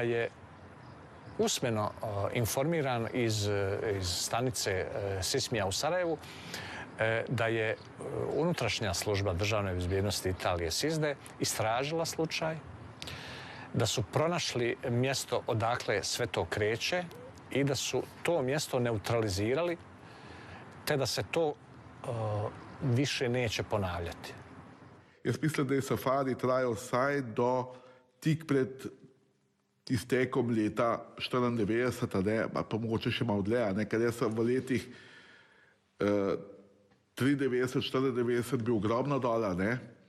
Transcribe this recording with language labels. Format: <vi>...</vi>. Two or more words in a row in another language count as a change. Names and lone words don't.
<bs>je usmeno informiran iz stanice SISMI-a u Sarajevu da je unutrašnja služba državne bezbjednosti Italije SISDE istražila slučaj, da su pronašli mjesto odakle sve to kreće i da su to mjesto neutralizirali, te da se to više neće ponavljati.</bs> <sl>Jaz mislim, da je safari trajal vsaj do tik pred iztekom leta 1994, pa mogoče še malo dlje, ker jaz sem v letih 1993-1994 bil ogromno dola, ne.</sl>